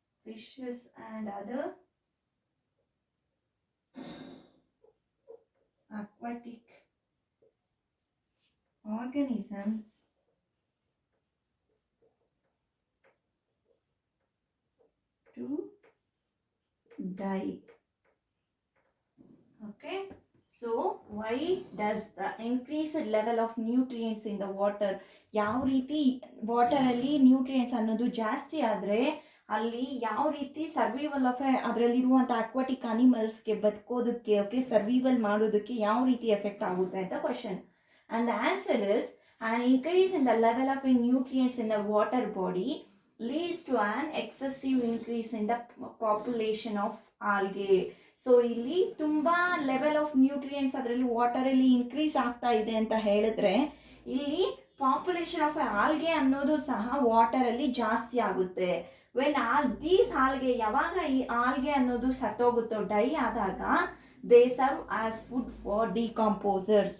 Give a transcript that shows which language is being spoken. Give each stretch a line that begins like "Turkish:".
English: fishes and other aquatic organisms to die. Okay, so why does the increased level of nutrients in the water,
Kannada: ಯಾವ ರೀತಿ water ಅಲ್ಲಿ nutrients ಅನ್ನೋದು ಜಾಸ್ತಿ ಆದ್ರೆ ಅಲ್ಲಿ ಯಾವ ರೀತಿ survival of ಅದರಲ್ಲಿರುವಂಥ aquatic ಅನಿಮಲ್ಸ್ಗೆ ಬದುಕೋದಕ್ಕೆ okay survival ಮಾಡೋದಕ್ಕೆ ಯಾವ ರೀತಿ ಎಫೆಕ್ಟ್ ಆಗುತ್ತೆ ಅಂತ question.
English: And the answer is an increase in the level of nutrients in the water body leads to an excessive increase in the population of algae.
Kannada: So ಇಲ್ಲಿ ತುಂಬಾ level of nutrients ಅದರಲ್ಲಿ ವಾಟರಲ್ಲಿ increase ಆಗ್ತಾ ಇದೆ ಅಂತ ಹೇಳಿದ್ರೆ ಇಲ್ಲಿ population of algae ಅನ್ನೋದು ಸಹ ವಾಟರಲ್ಲಿ ಜಾಸ್ತಿ ಆಗುತ್ತೆ.
English: when these algae
Kannada: ಯಾವಾಗ ಈ ಆಲ್ಗೆ ಅನ್ನೋದು ಸತ್ತೋಗುತ್ತೋ ಡೈ ಆದಾಗ
English: They serve as food for decomposers.